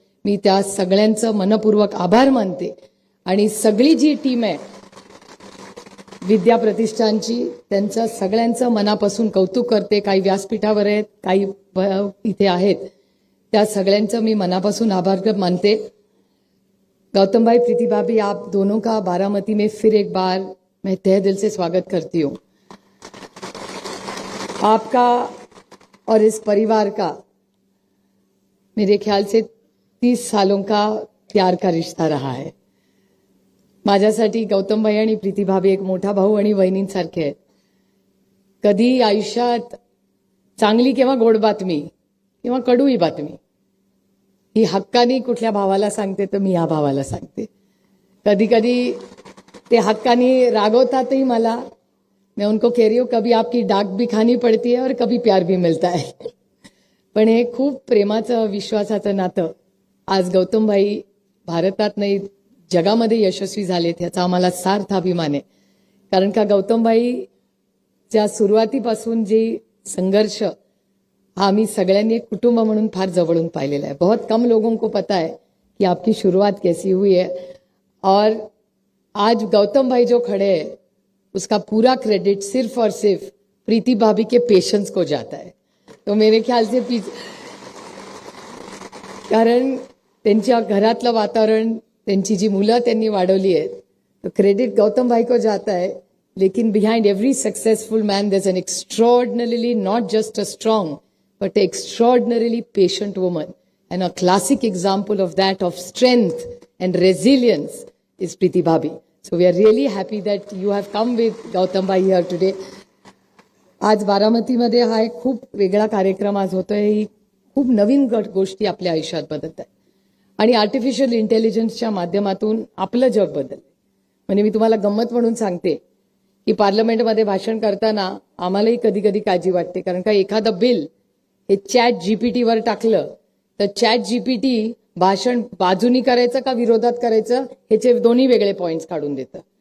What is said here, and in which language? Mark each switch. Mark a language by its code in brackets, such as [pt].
[mr] मी त्या सगळ्यांचं मनपूर्वक आभार मानते आणि सगळी जी टीम आहे विद्या प्रतिष्ठानची, त्यांचं सगळ्यांचं मनापासून कौतुक करते। काही व्यासपीठावर आहेत, काही इथे आहेत, त्या सगळ्यांचं मी मनापासून आभार मानते। [hi] गौतम भाई, प्रीति भाभी, आप दोनों का बारामती में फिर एक बार मैं तहे दिल से स्वागत करती हूँ। आपका और इस परिवार का मेरे ख्याल से 30 सालों का प्यार का रिश्ता रहा है। [mr] माझ्यासाठी गौतम भाई आणि प्रीति भाभी एक मोठा भाऊ आणि बहिणींसारखे आहेत। कधी आयुष्यात चांगली किंवा गोड बातमी किंवा कडूही बातमी ही हक्कानी कुठल्या भावाला सांगते तर मी या भावाला सांगते। कधी कधी ते हक्कानी रागवतातही मला। [hi] मैं उनको कह रही हूँ कभी आपकी डाक भी खानी पड़ती है और कभी प्यार भी मिलता है। [mr] पण हे खूप प्रेमाचं विश्वासाचं नातं आज गौतम भाई भारतात नाही जगामध्ये यशस्वी झालेत याचा आम्हाला सार्थ अभिमान आहे। कारण का गौतम भाई च्या सुरुवातीपासून जे संघर्ष हमें सगळ्यांनी एक कुटुंब म्हणून फार जवळून पाहिलेला है। [hi] बहुत कम लोगों को पता है कि आपकी शुरुआत कैसी हुई है, और आज गौतम भाई जो खड़े हैं उसका पूरा क्रेडिट सिर्फ और सिर्फ प्रीति भाभी के पेशेंस को जाता है। तो मेरे ख्याल से [mr] कारण त्यांच्या घरातलं वातावरण, त्यांची जी मुलं त्यांनी वाढवली आहेत, [hi] तो क्रेडिट गौतम भाई को जाता है। [en] लेकिन behind every successful man there is an extraordinarily not just a strong but an extraordinarily patient woman, and a classic example of that, of strength and resilience, is Priti Bhabhi. So we are really happy that you have come with Gautam Bhai here today. [mr] आज बारामती मध्ये हा एक खूप वेगळा कार्यक्रम आज होतोय। ही खूप नवीन गोष्टी आपल्या आयुष्यात बदलत आहेत आणि आर्टिफिशियल इंटेलिजन्सच्या माध्यमातून आपलं जग बदललंय। म्हणजे मी तुम्हाला गंमत म्हणून सांगते की पार्लमेंटमध्ये भाषण करताना आम्हालाही कधी कधी काळजी वाटते, कारण का एखादं बिल हे चॅट जीपीटी वर टाकलं तर चॅट जीपीटी भाषण बाजूनी करायचं का विरोधात करायचं ह्याचे दोन्ही वेगळे पॉइंट्स काढून देतं।